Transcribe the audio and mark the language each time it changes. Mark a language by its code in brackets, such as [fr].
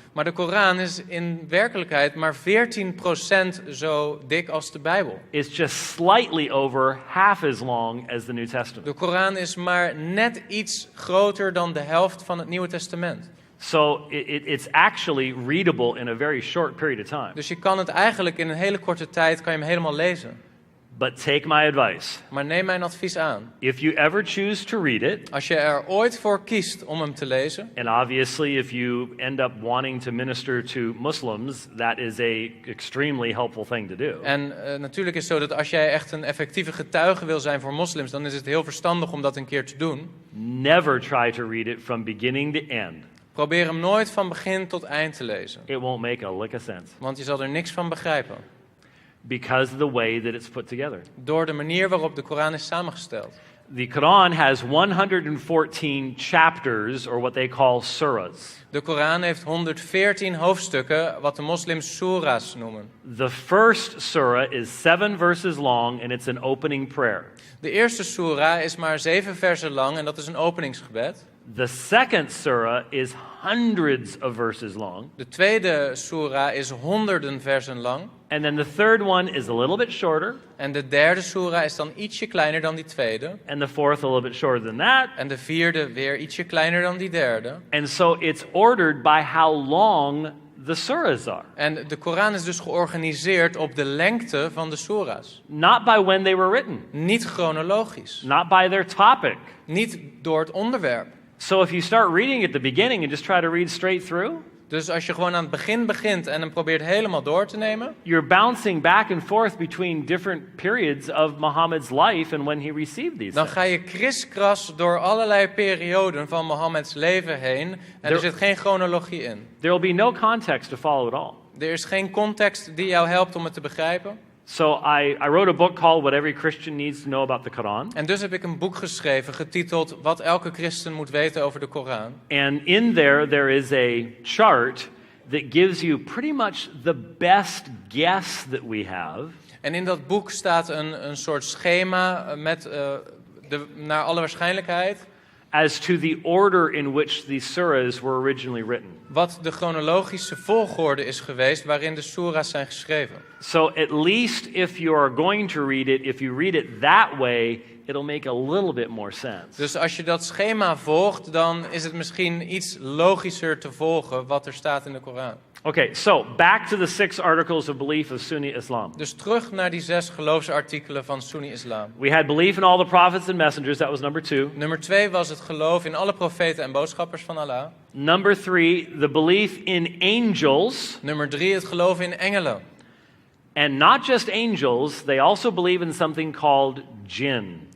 [nl] Maar de Koran is in werkelijkheid maar 14% zo dik als de Bijbel. [en] It's just slightly over half as long as the New Testament. [nl] De Koran is maar net iets groter dan de helft van het Nieuwe Testament. [en] So it's actually readable in a very short period of time. [nl] Dus je kan het eigenlijk in een hele korte tijd kan je hem helemaal lezen. [en] But take my advice. [nl] Maar neem mijn advies aan. [en] If you ever choose to read it, [nl] Als je er ooit voor kiest om hem te lezen, [en] and obviously if you end up wanting to minister to Muslims, that is a extremely helpful thing to do. [nl] en natuurlijk is het zo dat als jij echt een effectieve getuige wil zijn voor moslims, dan is het heel verstandig om dat een keer te doen. [en] Never try to read it from beginning to end. [nl] Probeer hem nooit van begin tot eind te lezen, [en] It won't make a lick of sense [nl] want je zal er niks van begrijpen. [en] because of the way that it's put together. [nl] Door de manier waarop de Koran is samengesteld. [en] The Quran has 114 chapters, or what they call surahs. [nl] De Koran heeft 114 hoofdstukken, wat de moslims soera's noemen. [en] The first surah is 7 verses long, and it's an opening prayer. [nl] De eerste soera is maar 7 versen lang en dat is een openingsgebed. [en] The second surah is hundreds of verses long. [nl] De tweede soera is honderden versen lang. [en] And then the third one is a little bit shorter. [nl] En de derde soera is dan ietsje kleiner dan die tweede. [en] And the fourth a little bit shorter than that. [nl] En de vierde weer ietsje kleiner dan die derde. [en] And so it's ordered by how long the surahs are. [nl] En de Koran is dus georganiseerd op de lengte van de soera's. [en] Not by when they were written. [nl] Niet chronologisch. [en] Not by their topic. [nl] Niet door het onderwerp. [en] So if you start reading at the beginning and just try to read straight through, [nl] Dus als je gewoon aan het begin begint en hem probeert helemaal door te nemen, [en] you're bouncing back and forth between different periods of Muhammad's life and when he received these [nl] dan [en] things. [nl] ga je kriskras door allerlei perioden van Mohammeds leven heen en er zit geen chronologie in. [en] There will be no context to follow at all. [nl] Er is geen context die jou helpt om het te begrijpen. [en] So I wrote a book called What Every Christian Needs to Know About the Quran. [nl] En dus heb ik een boek geschreven getiteld Wat elke christen moet weten over de Koran. [en] And in there is a chart that gives you pretty much the best guess that we have. [nl] En in dat boek staat een soort schema met naar alle waarschijnlijkheid [en] as to the order in which the surahs were originally written. [nl] wat de chronologische volgorde is geweest waarin de soera's zijn geschreven. [en] So at least if you are going to read it, if you read it that way, it'll make a little bit more sense. [nl] Dus als je dat schema volgt, dan is het misschien iets logischer te volgen wat er staat in de Koran. [en] Okay, so back to the 6 articles of belief of Sunni Islam. [nl] Dus terug naar die 6 geloofsartikelen van Soenni-islam. [en] We had belief in all the prophets and messengers, that was number 2. [nl] Nummer 2 was het geloof in alle profeten en boodschappers van Allah. [en] Number 3, the belief in angels. [nl] Nummer 3, het geloof in engelen. [en] And not just angels, they also believe in something called jinn.